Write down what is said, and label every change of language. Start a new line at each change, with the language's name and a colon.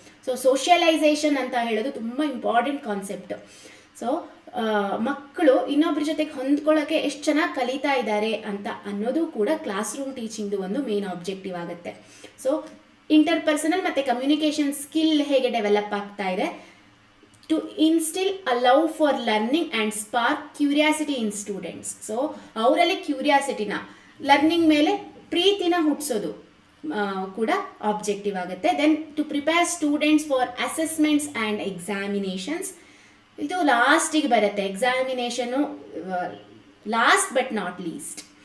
Kannada: So socialisation ಅಂತ ಹೇಳೋದು ತುಂಬ ಇಂಪಾರ್ಟೆಂಟ್ ಕಾನ್ಸೆಪ್ಟ್. ಸೊ ಮಕ್ಕಳು ಇನ್ನೊಬ್ಬರ ಜೊತೆಗೆ ಹೊಂದ್ಕೊಳ್ಳೋಕ್ಕೆ ಎಷ್ಟು ಚೆನ್ನಾಗಿ ಕಲಿತಾ ಇದ್ದಾರೆ ಅಂತ ಅನ್ನೋದು ಕೂಡ ಕ್ಲಾಸ್ ರೂಮ್ ಟೀಚಿಂಗ್ದು ಒಂದು ಮೇನ್ ಆಬ್ಜೆಕ್ಟಿವ್ ಆಗುತ್ತೆ. ಸೊ ಇಂಟರ್ಪರ್ಸನಲ್ ಮತ್ತು ಕಮ್ಯುನಿಕೇಷನ್ ಸ್ಕಿಲ್ ಹೇಗೆ ಡೆವಲಪ್ ಆಗ್ತಾ ಇದೆ.
English: To instill a love for learning and spark curiosity in students.
Kannada: So ಅವರಲ್ಲಿ ಕ್ಯೂರಿಯಾಸಿಟಿನ, ಲರ್ನಿಂಗ್ ಮೇಲೆ ಪ್ರೀತಿನ ಹುಟ್ಟಿಸೋದು ಕೂಡ ಆಬ್ಜೆಕ್ಟಿವ್ ಆಗುತ್ತೆ.
English: Then to prepare students for assessments and examinations.
Kannada: ಇದು ಲಾಸ್ಟಿಗೆ ಬರುತ್ತೆ examination,
English: Last but not least.